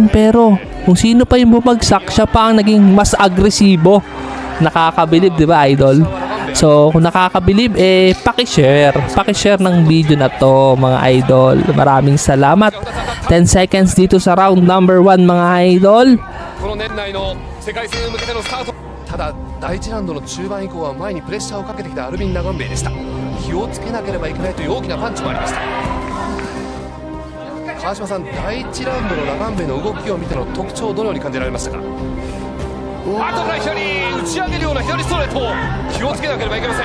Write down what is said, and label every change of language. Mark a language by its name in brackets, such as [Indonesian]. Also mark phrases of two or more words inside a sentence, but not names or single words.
[Filipino] Pero, kung sino pa yung bumagsak, siya pa ang naging mas agresibo. Nakakabilib, di ba, idol? So, kung nakakabilib, paki-share. Paki-share ng video na to, mga idol. Maraming salamat. 10 seconds dito sa round number 1, mga idol. [Japanese] 世界戦へ向けてのスタート。ただ第1ラウンドの中盤以降は前にプレッシャーをかけてきたアルビン・ラガンベイでした。気をつけなければいけないという大きなパンチもありました。川島さん、第1ラウンドのラガンベイの動きを見ての特徴をどのように感じられましたか？あとから左打ち上げるような左ストレート、気をつけなければいけません。